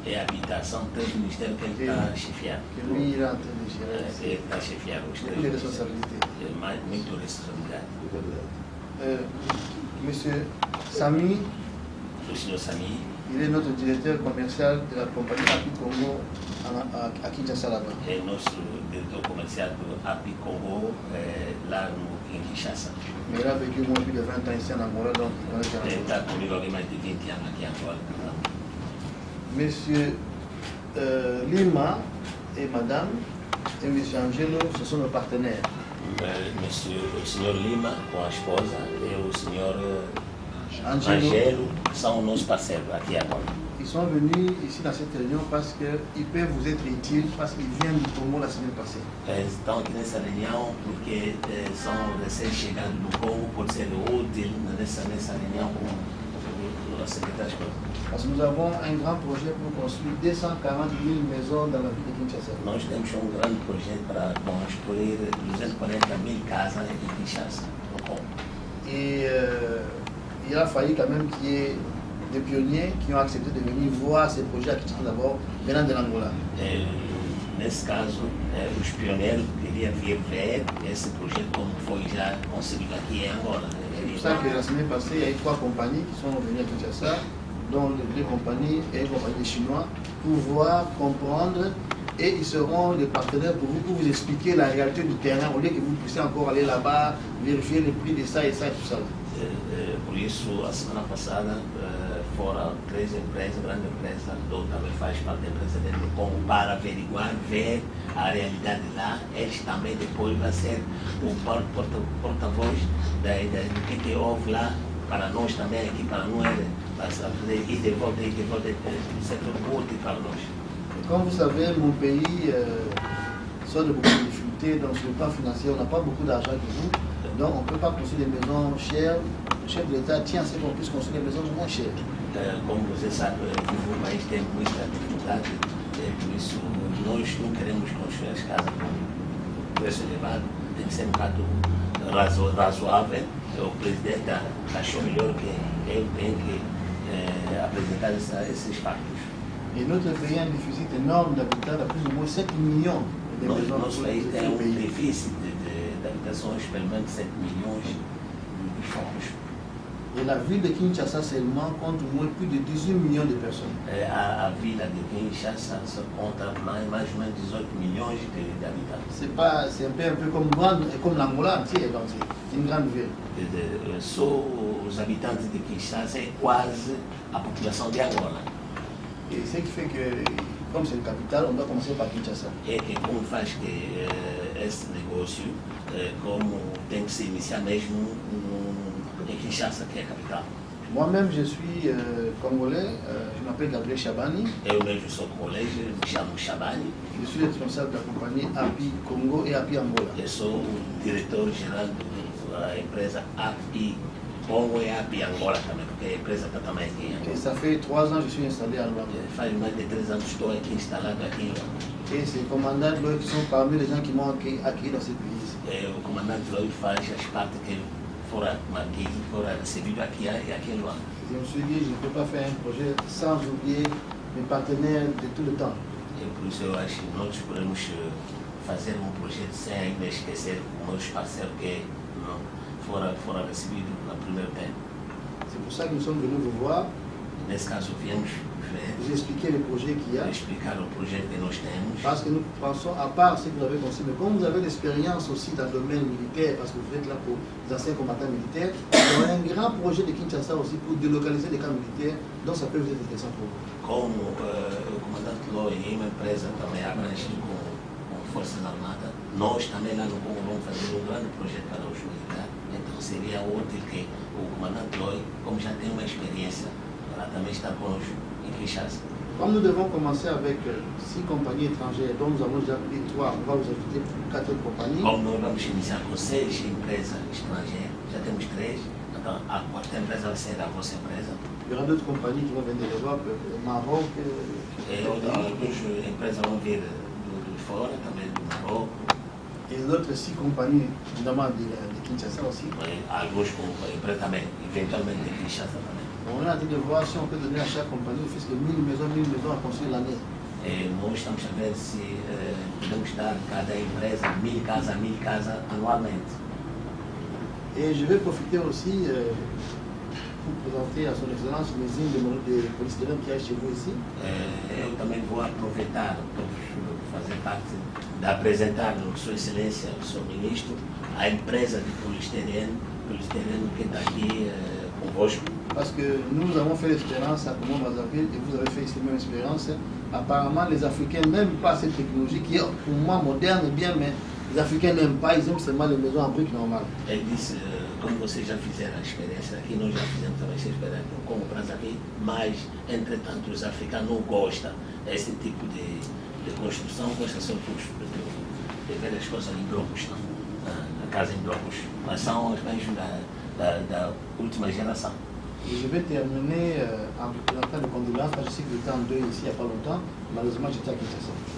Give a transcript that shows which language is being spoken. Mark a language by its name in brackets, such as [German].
[French] Et habitat, sont 3 ministères qu'elle a chefia. Que lui, il est en train de gérer. C'est la chefia. Beaucoup de responsabilités. [Portuguese] Muito responsabilidade. [French] Monsieur Sami. Le signor Sami. Il est notre directeur commercial de la compagnie API Congo à Kinshasa là-bas. Et notre directeur commercial de API Congo là à Kinshasa. Mais il a vécu moins plus de 20 ans ici en Angola, donc il connaît bien Il a connu l'Angola de 20 ans aquí en Angola. Monsieur Lima et Madame et Monsieur Angelo, ce sont nos partenaires. [Portuguese] O senhor Lima com a esposa e o senhor Angelo, Angelo são nossos parceiros aqui agora. [French] ils sont venus ici dans cette réunion parce qu'ils peuvent vous être utiles, parce qu'ils viennent du Congo la semaine passée. [Portuguese] Eles estão aqui nessa reunião porque são recém-chegados no Congo, pode ser útil nessa reunião com o secretário. [French] Parce que nous avons un grand projet pour construire 240 000 maisons dans la ville de Kinshasa. [Portuguese] Nós temos grande projeto para construir 240 000 casas em Kinshasa, no Congo. [French] Et il a fallu quand même qu'il y ait des pionniers qui ont accepté de venir voir ces projets à Kinshasa d'abord, venant de l'Angola. [Portuguese] Nesse caso, os pioneiros queriam vir ver esse projeto como foi já conseguido aqui em Angola. [French] C'est pour ça que la semaine passée, il y a eu 3 compagnies qui sont venues à Kinshasa, dont les 2 compagnies et une compagnie des Chinois, pour voir, comprendre, et ils seront des partenaires pour vous expliquer la réalité du terrain, au lieu que vous puissiez encore aller là-bas, vérifier les prix de ça et tout ça. [Portuguese] Por isso, a semana passada, foram 3 empresas, grandes empresas, eu também faz parte da empresa dele no Congo, para averiguar, ver a realidade lá. Eles também depois vão ser o porta-voz do que houve lá, para nós também, aqui para nós, para ir de volta, ser útil para nós. [French] Comme vous savez, mon pays sort de beaucoup de difficultés, donc sur le plan financier, on n'a pas beaucoup d'argent que vous. Donc on ne peut pas construire des maisons chères. Le chef de l'État tient à ce qu'on puisse construire des maisons moins chères. [Portuguese] Como você sabe, o país tem muita dificuldade, por isso nós não queremos construir as casas com preço elevado, tem que ser um bocado razoável. O presidente achou melhor que eu tenho que apresentar esses factos. [French] Et notre pays a un déficit énorme d'habitants, à plus ou moins 7 millions de maisons. [Portuguese] Nosso país tem déficit d'habitações, pelo menos 7 milhões de fomos. [French] Et la ville de Kinshasa seulement compte au moins plus de 18 millions de personnes. [Portuguese] A vila de Kinshasa conta mais ou menos 18 milhões de habitantes. [French] C'est un peu comme l'Angola entier, donc c'est une grande ville. [Portuguese] Só os habitantes de Kinshasa é quase a população de Angola. [French] Et ce qui fait que, comme c'est une capitale, on doit commencer par Kinshasa. [Portuguese] É que como faz que esse negócio, como tem que se iniciar mesmo em Kinshasa, que é a capital. [French] Moi-même, je suis congolais, je m'appelle Gabriel Chabani. [Portuguese] Eu mesmo sou congolês, me chamo Chabani. [French] Je suis responsable de la compagnie API Congo et API Angola. [Portuguese] Eu sou o diretor-geral da empresa API Congo e API Angola também, porque a empresa está também aqui em Angola. [French] Et ça fait 3 ans que je suis installé à Luanda. [Portuguese] Faz mais de 3 anos que estou aqui instalado aqui em Luanda. [French] Et ces commandants qui sont parmi les gens qui m'ont accueilli dans ce pays. [Portuguese] O comandante Lloyd faz as partes que foram recebidos aqui em Luanda. [French] Je me suis dit, je ne peux pas faire un projet sans oublier mes partenaires de tout le temps. [Portuguese] E por isso eu acho que nós podemos fazer projeto sem ainda esquecer os meus parceiros que foram recebidos no primeiro tempo. [French] C'est pour ça que nous sommes venus vous voir, [Portuguese] Nesse caso, viemos [French] vous expliquer les projets qu'il y a. [Portuguese] explicar o projeto que nós temos. [French] Parce que nous pensons, à part ce que vous avez construit, mais comme vous avez l'expérience aussi dans le domaine militaire, parce que vous êtes là pour les anciens combattants militaires, il y aura un grand projet de Kinshasa aussi pour délocaliser les camps militaires, donc ça peut vous être intéressant pour vous. [Portuguese] Como o comandante Lloyd é uma empresa também abrangida com Forças Armadas, nós também lá no Congo vamos fazer um grande projeto para os militares. Então seria útil que o comandante Lloyd, como já tem uma experiência, para também estar conosco em Kinshasa. [French] Comme nous devons commencer avec 6 compagnies étrangères, dont nous avons déjà pris 3, on va vous ajouter 4 autres compagnies. [Portuguese] Como nós vamos iniciar com 6 empresas estrangeiras, já temos 3, então a quarta empresa vai ser a vossa empresa. [French] Il y aura d'autres compagnies qui vont venir de l'Europe, Maroc. [Portuguese] E outras empresas vão vir de fora, também do Marrocos. [French] Et d'autres 6 compagnies, évidemment de Kinshasa aussi. [Portuguese] Alguns empresas também, eventualmente de Kinshasa também. [French] On est en train de voir si on peut donner à chaque compagnie plus que 1000 maisons à construire l'année. [Portuguese] Nós estamos a ver se podemos dar a cada empresa 1000 casas anualmente. [French] Et je vais profiter aussi pour présenter à son excellence les usines de polystyrène qu'il y a chez vous ici. [Portuguese] Eu também vou aproveitar para fazer parte de apresentar a Sua Excelência, o Sr. Ministro, a empresa de polystyrène que está aqui convosco. [French] Parce que nous avons fait l'expérience à Congo-Brazzaville et vous avez fait ici la même expérience. Apparemment, les Africains n'aiment pas cette technologie qui est pour moi moderne et bien, mais les Africains n'aiment pas, ils aiment seulement les maisons en briques normales. [Portuguese] Ele disse, como vocês já fizeram a experiência aqui, nós já fizemos também essa experiência no Congo-Brazzaville, mas, entretanto, os africanos não gostam desse tipo de construção, gostam só de ver as coisas em blocos, a casa em blocos, mas são os bens da última geração. [French] Je vais terminer en vous présentant le condoléances, parce que je sais que j'étais en deuil ici il n'y a pas longtemps, malheureusement j'étais à Kinshasa.